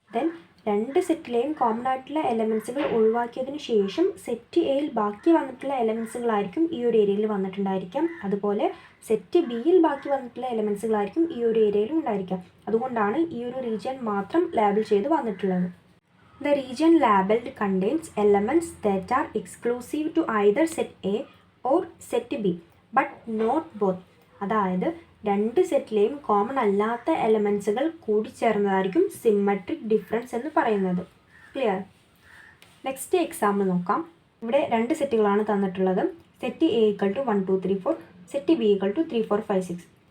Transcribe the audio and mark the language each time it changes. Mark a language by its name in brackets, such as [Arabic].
[Malayalam] Then രണ്ട് സെറ്റിലെയും common ആയിട്ടുള്ള എലമെൻസുകൾ ഒഴിവാക്കിയതിന് ശേഷം സെറ്റ് എയിൽ ബാക്കി വന്നിട്ടുള്ള എലമെൻസുകളായിരിക്കും ഈ ഒരു ഏരിയയിൽ വന്നിട്ടുണ്ടായിരിക്കാം. അതുപോലെ സെറ്റ് ബിയിൽ ബാക്കി വന്നിട്ടുള്ള എലമെൻസുകളായിരിക്കും ഈ ഒരു ഏരിയയിൽ ഉണ്ടായിരിക്കാം. അതുകൊണ്ടാണ് ഈ ഒരു റീജിയൻ മാത്രം ലേബിൾ ചെയ്ത് വന്നിട്ടുള്ളത്. [English] The region labeled contains elements that are exclusive to either set A or set B, but not both. [Malayalam] അതായത് രണ്ട് സെറ്റിലെയും കോമൺ അല്ലാത്ത എലമെൻസുകൾ കൂടിച്ചേർന്നതായിരിക്കും സിമ്മട്രിക് ഡിഫറൻസ് എന്ന് പറയുന്നത്. ക്ലിയർ? നെക്സ്റ്റ് എക്സാമ്പിൾ നോക്കാം. ഇവിടെ രണ്ട് സെറ്റുകളാണ് തന്നിട്ടുള്ളത്. Set A equal to 1 2 3 4, set B equal to 3 4 5 6.